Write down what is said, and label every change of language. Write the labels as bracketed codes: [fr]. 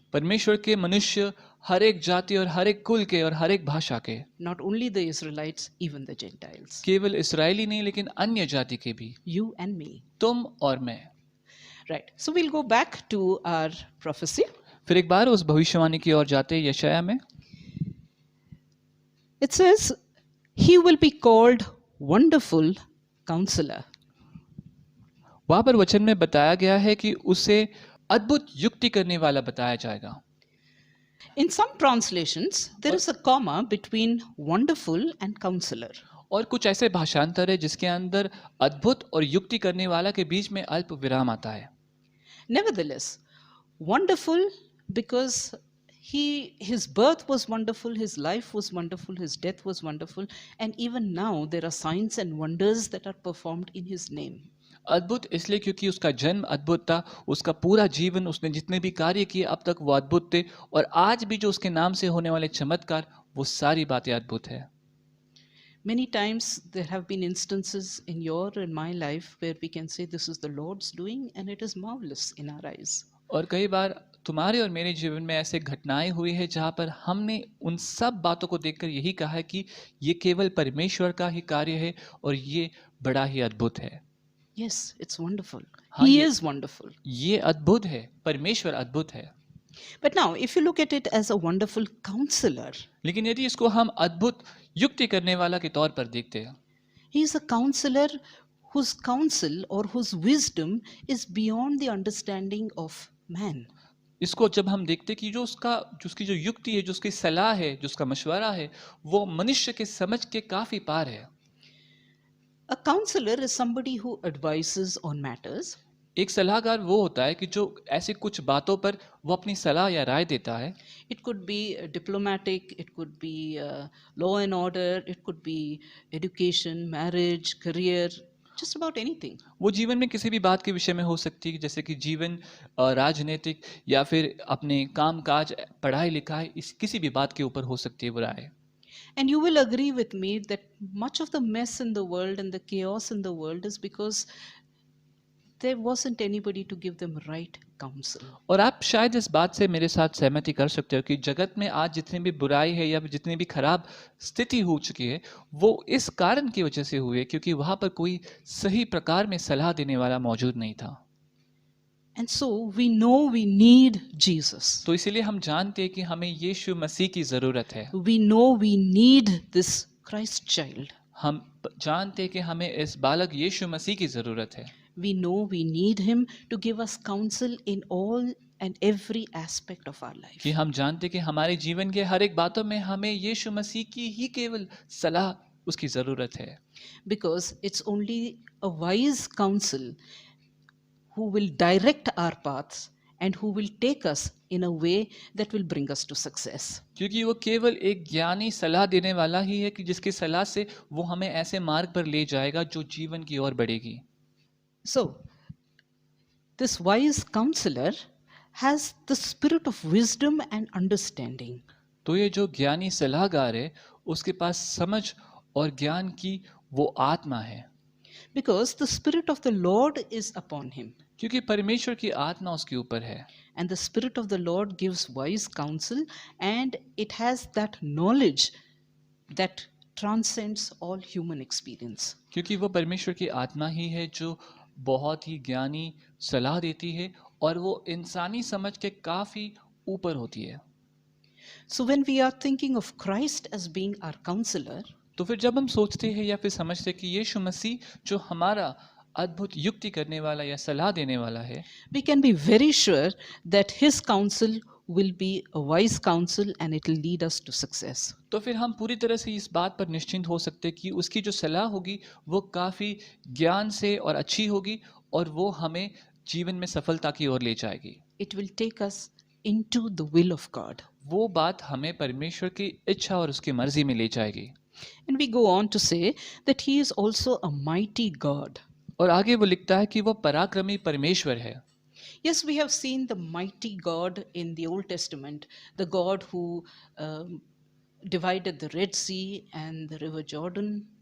[hi] परमेश्वर के मनुष्य हर एक जाति और हर एक कुल के और हर एक भाषा के। [en] Not only the Israelites, even the Gentiles. [hi] केवल इस्राएली नहीं लेकिन अन्य जाति के भी। [en] You and me. [hi] तुम और मैं। [en] Right. So we'll go back to our prophecy. [hi] फिर एक बार उस भविष्यवाणी की ओर जाते हैं यशायाह में। [en] It says, "He will be called Wonderful Counselor." [hi] वहां पर वचन में बताया गया है कि उसे अद्भुत युक्ति करने वाला बताया जाएगा। [en] In some translations, there is a comma between wonderful and counselor. [hi] और कुछ ऐसे भाषांतर है जिसके अंदर अद्भुत और युक्ति करने वाला के बीच में अल्प विराम आता है। [en] Nevertheless, wonderful because his birth was wonderful, his life was wonderful, his death was wonderful, and even now there are signs and wonders that are performed in his name. [hi] अद्भुत इसलिए क्योंकि उसका जन्म अद्भुत था, उसका पूरा जीवन, उसने जितने भी कार्य किए अब तक वो अद्भुत थे और आज भी जो उसके नाम से होने वाले चमत्कार वो सारी बातें अद्भुत है। [en] Many times there have been instances in your and my life where we can say this is the Lord's doing and it is marvelous in our eyes. [hi] और कई बार तुम्हारे और मेरे जीवन में ऐसे घटनाएं हुई है जहाँ पर हमने उन सब बातों को देखकर यही कहा है कि ये केवल परमेश्वर का ही कार्य है और ये बड़ा ही अद्भुत है। [en] Yes, it's wonderful. [hi] हाँ, [en] He [hi] ये- [en] is wonderful. [hi] ये अद्भुत है, परमेश्वर अद्भुत है। [en] But now, if you look at it as a wonderful counselor, [hi] लेकिन यदि इसको हम अद्भुत युक्ति करने वाला के तौर पर देखते हैं, [en] he is a counselor whose counsel or whose wisdom is beyond the understanding of man. [hi] इसको जब हम देखते कि जो उसकी जो युक्ति है, जो उसकी सलाह है, जो उसका मशवरा है, वो मनुष्य के समझ के काफी पार है। [en] A counselor is somebody who advises on matters. [hi] एक सलाहकार वो होता है कि जो ऐसी कुछ बातों पर वो अपनी सलाह या राय देता है। [en] It could be diplomatic, it could be law and order, it could be education, marriage, career, just about anything. [hi] वो जीवन में किसी भी बात के विषय में हो सकती है, जैसे कि जीवन, राजनीतिक या फिर अपने काम काज, पढ़ाई लिखाई, इस किसी भी बात के ऊपर हो सकती है वो राय। [en] And you will agree with me that much of the mess in the world and the chaos in the world is because there wasn't anybody to give them right counsel. [hi] और आप शायद इस बात से मेरे साथ सहमति कर सकते हो कि जगत में आज जितनी भी बुराई है या जितनी भी खराब स्थिति हो चुकी है वो इस कारण की वजह से हुई है क्योंकि वहाँ पर कोई सही प्रकार में सलाह देने वाला मौजूद नहीं था। [en] And so we know we need Jesus. [hi] तो इसीलिए हम जानते हैं कि हमें यीशु मसीह की ज़रूरत है। [en] We know we need this Christ child. [hi] हम जानते हैं कि हमें इस बालक यीशु मसीह की ज़रूरत है। [en] We know we need him to give us counsel in all and every aspect of our life. [hi] कि हम जानते हैं कि हमारे जीवन के हर एक बातों में हमें यीशु मसीह की ही केवल सलाह उसकी ज़रूरत है। [en] Because it's only a wise counsel who will direct our paths and who will take us in a way that will bring us to success. [hi] क्योंकि वो केवल एक ज्ञानी सलाह देने वाला ही है कि जिसकी सलाह से वो हमें ऐसे मार्ग पर ले जाएगा जो जीवन की ओर बढ़ेगी। [en] So, this wise counselor has the spirit of wisdom and understanding. [hi] तो ये जो ज्ञानी सलाहकार है उसके पास समझ और ज्ञान की वो आत्मा है। [en] Because the Spirit of the Lord is upon him. [hi] क्योंकि परमेश्वर की आत्मा उसके ऊपर है। [en] And the Spirit of the Lord gives wise counsel, and it has that knowledge that transcends all human experience. [hi] क्योंकि वो परमेश्वर की आत्मा ही है जो बहुत ही ज्ञानी सलाह देती है और वो इंसानी समझ के काफ़ी ऊपर होती है। [en] So when we are thinking of Christ as being our counselor, [hi] तो फिर जब हम सोचते हैं या फिर समझते हैं कि यीशु मसीह जो हमारा अद्भुत युक्ति करने वाला या सलाह देने वाला है, [en] we can be very sure that his counsel will be a wise counsel and it will lead us to success. [hi] तो फिर हम पूरी तरह से इस बात पर निश्चिंत हो सकते हैं कि उसकी जो सलाह होगी वो काफ़ी ज्ञान से और अच्छी होगी और वो हमें जीवन में सफलता की ओर ले जाएगी। [en] It will take us into the will of God. [hi] वो बात हमें परमेश्वर की इच्छा और उसकी मर्जी में ले जाएगी। [en] And we go on to say that he is also a mighty God. [hi] और आगे वो लिखता है कि वो पराक्रमी परमेश्वर है। [en] Yes, we have seen the mighty God in the Old Testament, the God who divided the Red Sea and the River Jordan.